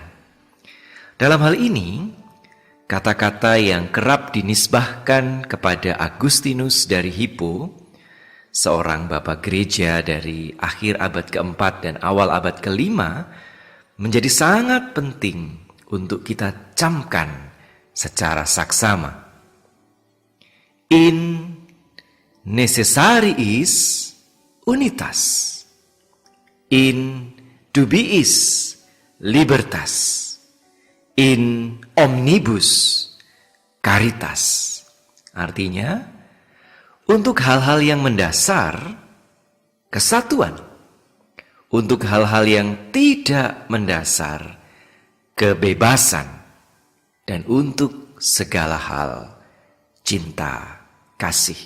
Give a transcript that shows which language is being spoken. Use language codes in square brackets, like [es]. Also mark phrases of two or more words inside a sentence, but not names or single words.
[id] Dalam hal ini, kata-kata yang kerap dinisbahkan kepada Agustinus dari Hippo, seorang bapak gereja dari akhir abad keempat dan awal abad kelima, menjadi sangat penting untuk kita camkan secara saksama. [la] In necessariis unitas, in dubiis libertas, in omnibus caritas. [id] Artinya, untuk hal-hal yang mendasar, kesatuan. Untuk hal-hal yang tidak mendasar, kebebasan. Dan untuk segala hal, cinta kasih.